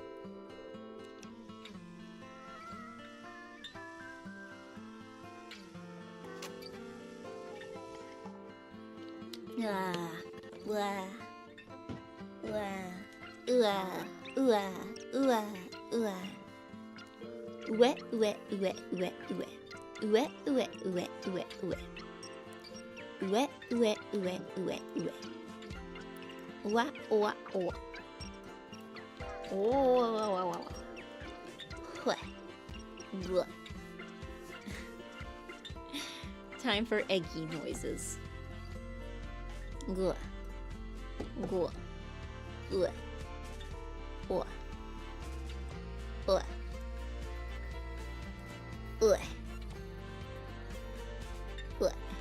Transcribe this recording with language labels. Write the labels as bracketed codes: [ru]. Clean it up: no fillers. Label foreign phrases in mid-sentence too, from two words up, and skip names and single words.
[en] Ah, blah, blah, wet, wet, wet, wet, wet. Wet, wet, wet, wet, wet. Wet, wet, wet, wet, wet. Wah, wah, wah. Oh, wah, wah. Time for eggy noises. Gua. Gua. Gua. Gua. Gua. Gua. Gua.